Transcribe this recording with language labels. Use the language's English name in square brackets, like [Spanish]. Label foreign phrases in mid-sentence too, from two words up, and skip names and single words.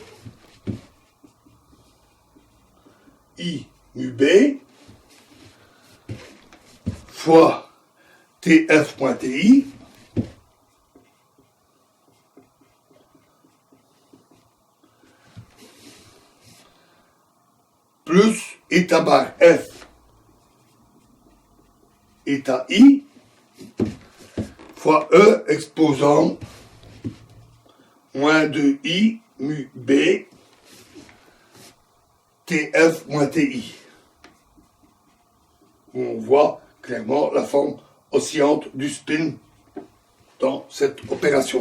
[French] I mu B fois TF.TI plus eta bar F eta I fois E exposant moins 2I mu B TF moins TI. Où on voit clairement la forme oscillante du spin dans cette opération.